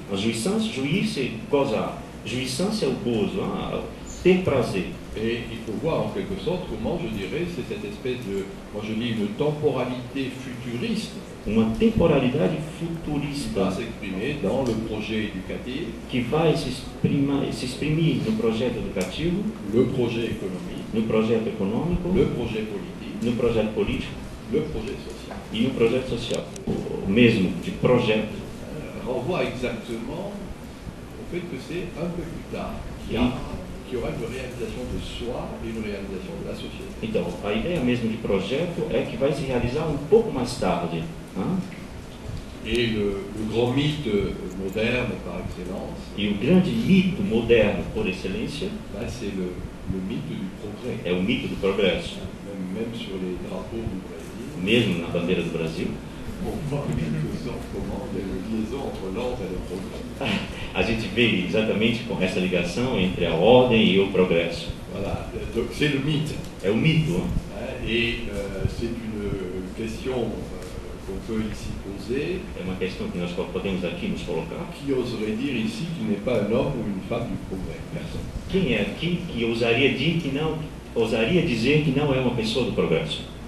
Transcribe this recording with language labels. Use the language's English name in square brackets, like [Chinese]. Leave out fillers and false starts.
[Portuguese] A jouissance, jouir-se, gozar. Jouissance é o gozo, ter prazer. [French] Et il faut voir en quelque sorte comment, je dirais, c'est cette espèce de, moi je dis, une temporalité futuriste [Portuguese] Uma temporalidade qui futurista [French] va s'exprimer dans le projet éducatif, [Portuguese] que vai se exprimir no projeto educativo, [French] le projet économique, [Portuguese] no projeto econômico, [French] le projet politique, [Portuguese] no projeto político [French] le projet social. [Portuguese] e no projeto social. O mesmo de projeto. [French] Renvoie exactement au fait que c'est un peu plus tard qu'il y aura une réalisation de soi et une réalisation de la société. [Portuguese] Então, a ideia mesmo de projeto é que vai se realizar um pouco mais tarde. [French] Et le grand mythe moderne par excellence, [Portuguese] E o grande mito moderno por excelência [French] là, c'est le mythe du progrès. [Portuguese] é o mito do progresso. [French] Même sur les drapeaux du Brésil, [Portuguese] Mesmo na bandeira do Brasil, [French] on voit en quelque sorte comment il y a une liaison entre l'ordre et le progrès. [Portuguese] a gente vê exatamente com essa ligação entre a ordem e o progresso. [French] Voilà, donc c'est le mythe. [Portuguese] É o mito. [French] Et c'est une question qu'on peut ici poser. [Portuguese] É uma questão que nós podemos aqui nos colocar. [French] Qui oserait dire ici qu'il n'est pas un homme ou une femme du progrès? Personne. [Portuguese] Quem é aqui que ousaria dizer que não é uma pessoa do progresso?